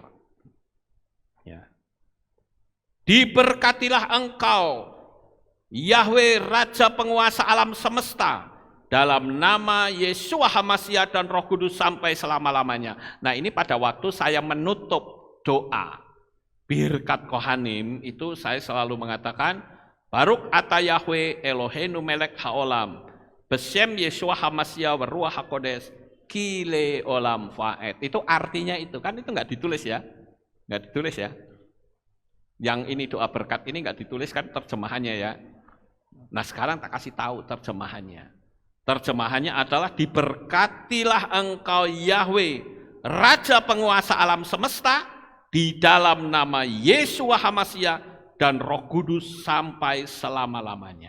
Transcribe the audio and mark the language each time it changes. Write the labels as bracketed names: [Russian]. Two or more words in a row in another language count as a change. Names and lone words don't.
[Indonesian] Ya. Diberkatilah engkau, Yahweh Raja Penguasa alam semesta, dalam nama Yeshua HaMashiach dan Roh Kudus sampai selama-lamanya. Nah, ini pada waktu saya menutup doa [Hebrew] ברכת כהנים [Indonesian] itu saya selalu mengatakan, [Hebrew] ברוך אתה יהוה אלוהינו מלך העולם בשם ישוע המשיח רוח הקודש כלי עולם ועד. [Indonesian] Itu artinya itu, kan itu nggak ditulis ya. Nggak ditulis ya. Yang ini doa berkat ini nggak ditulis kan terjemahannya ya. Nah, sekarang tak kasih tahu terjemahannya. Terjemahannya adalah diberkatilah engkau Yahweh, Raja Penguasa alam semesta, di dalam nama Yeshua HaMashiach dan Roh Kudus sampai selama-lamanya.